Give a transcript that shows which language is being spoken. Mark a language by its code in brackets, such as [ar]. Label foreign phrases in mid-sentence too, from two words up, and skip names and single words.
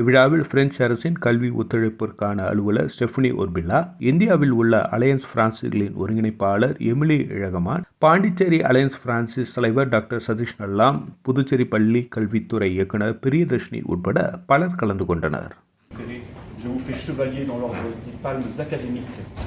[ta] விழாவில் பிரெஞ்சு அரசின் கல்வி ஒத்துழைப்பிற்கான அலுவலர் ஸ்டெஃபனி ஒர்பில்லா, இந்தியாவில் உள்ள அலையன்ஸ் பிரான்சிஸ்களின் ஒருங்கிணைப்பாளர் எமிலி இழகமான், பாண்டிச்சேரி அலையன்ஸ் பிரான்சிஸ் தலைவர் டாக்டர் சதீஷ் நல்லாம், புதுச்சேரி பள்ளி கல்வித்துறை இயக்குநர் பிரியதர்ஷினி உட்பட பலர் கலந்து கொண்டனர். [fr] Je vous fais chevalier dans l'ordre des palmes académiques.